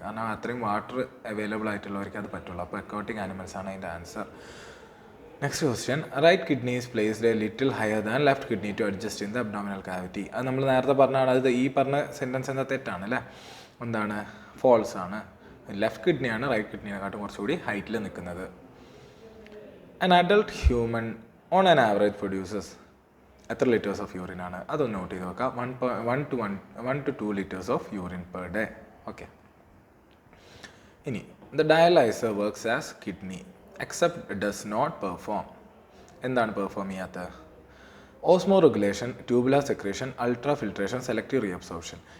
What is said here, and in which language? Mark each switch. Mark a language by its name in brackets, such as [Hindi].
[Malayalam] കാരണം അത്രയും water available ആയിട്ടുള്ളവർക്ക് അത് പറ്റുള്ളൂ. അപ്പോൾ അക്വാട്ടിക് ആനിമൽസ് ആണ് അതിൻ്റെ answer. [English] Next question, right kidney is placed a little higher than left kidney to adjust in the abdominal cavity. [Malayalam] അത് നമ്മൾ നേരത്തെ പറഞ്ഞാണ്, അത് ഈ പറഞ്ഞ സെൻറ്റൻസ് എന്താ തെറ്റാണ് അല്ലേ, എന്താണ് ഫോൾസ് ആണ്. ലെഫ്റ്റ് കിഡ്നിയാണ് റൈറ്റ് കിഡ്നിയെക്കാട്ടും കുറച്ചുകൂടി ഹൈറ്റിൽ നിൽക്കുന്നത്. [English] An adult human on an average produces [Malayalam] എത്ര [English] Litres of urine ആണ്? [Malayalam] അതൊന്ന് നോട്ട് ചെയ്ത് നോക്കാം. [English] 1 to 2 liters of urine per day. Okay, [Malayalam] ഇനി [English] The dialyser works as kidney except does not perform. [Malayalam] എന്താണ് പെർഫോം ചെയ്യാത്തത്? Osmo regulation, tubular secretion, ultra filtration, selective reabsorption.